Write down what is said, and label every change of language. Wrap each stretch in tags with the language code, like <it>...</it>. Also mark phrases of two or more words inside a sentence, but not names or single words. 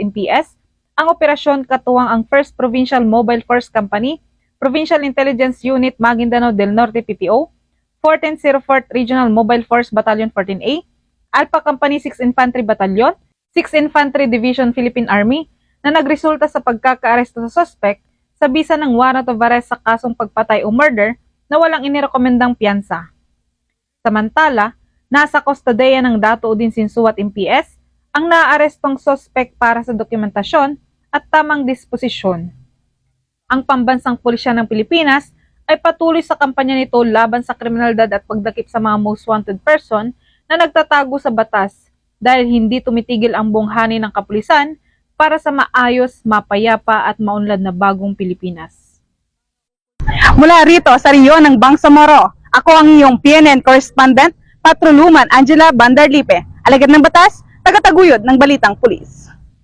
<tl>MPS, ang operasyon katuwang ang 1st Provincial Mobile Force Company, Provincial Intelligence Unit Maguindanao del Norte PPO, 1404th Regional Mobile Force Battalion 14A, Alpha Company 6 Infantry Battalion, 6 Infantry Division Philippine Army na nagresulta sa pagkakaaresto sa suspect sa bisa ng</tl> <en>warrant of arrest</en> <tl>sa kasong pagpatay o murder na walang inirekomendang piyansa. Samantala, nasa kustodiya ng Dato din Sinsuat MPS ang naaarestong suspect para sa dokumentasyon at tamang disposisyon. Ang Pambansang Pulisya ng Pilipinas ay patuloy sa kampanya nito laban sa kriminalidad at pagdakip sa mga</tl> <en>most wanted person</en> <tl>na nagtatago sa batas dahil hindi tumitigil ang bunghanin ng kapulisan para sa maayos, mapayapa at maunlad na bagong Pilipinas. Mula rito sa Rio ng Bangsamoro, ako ang iyong PNN correspondent, Patrolwoman Angela Bandarlipe, alagad ng batas, tagataguyod ng Balitang Pulis.</tl>